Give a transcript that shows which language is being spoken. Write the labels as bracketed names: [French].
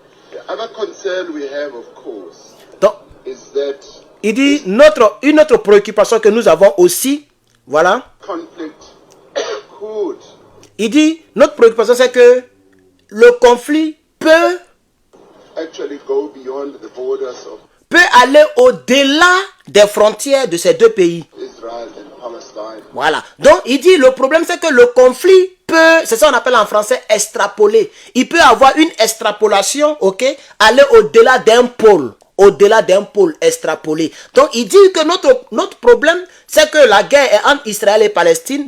[English] The other concern we have, of course, [French] Donc, [English] is that [French] il dit une autre préoccupation que nous avons aussi, voilà. [English] conflict could [French] Il dit, notre préoccupation c'est que le conflit peut [English] actually go beyond the borders of [French] aller au-delà des frontières de ces deux pays. [English] Israel and Palestine. [French] Voilà. Donc, il dit, le problème c'est que le conflit peut, c'est ça qu'on appelle en français extrapoler. Il peut avoir une extrapolation, ok, aller au-delà d'un pôle. Au-delà d'un pôle extrapolé. Donc, il dit que notre problème, c'est que la guerre est entre Israël et Palestine.